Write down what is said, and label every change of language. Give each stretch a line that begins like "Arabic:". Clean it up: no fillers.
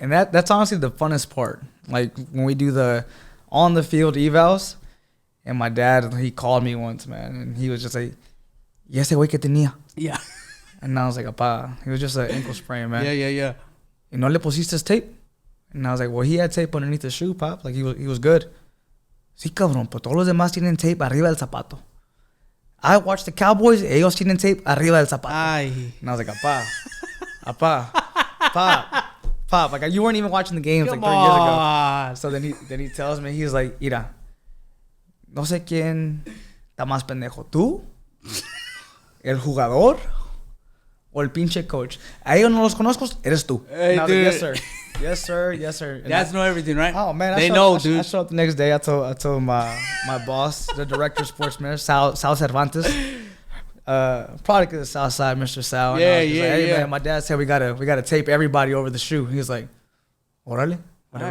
English: and that's honestly the funnest part. Like when we do on the field evals. And my dad, he called me once, man, and he was just like, "Y ese güey que tenía?" Yeah. And I was like, "Apá." He was just an ankle sprain, man. Yeah.
Spanish: "Y no le pusiste tape?"
English: And I was like, "Well, he had tape underneath the shoe, Pop. Like, he was good."
Spanish: "Sí, cabrón, pero todos los demás tienen tape arriba del zapato. I watched the Cowboys, ellos tienen tape arriba del zapato." Ay.
English: And I was like, Pop, like, you weren't even watching the games Come like 3 years ago. on.
Spanish: So then he tells me, he's like, "Mira, no sé quién está más pendejo, tú, el jugador, o el pinche coach. A ellos no los conozco, eres tú."
English: Hey, and I was like, dude. "Yes, sir. Yes, sir. Yes, sir." And Dads know everything, right? Oh man, they know, dude. I showed up the next day. I told my boss, the director of sports manager, Sal Cervantes, product of the South Side, Mr. Sal. Yeah, and hey, yeah. man, my dad said we gotta tape everybody over the shoe. He was like, "Orale, whatever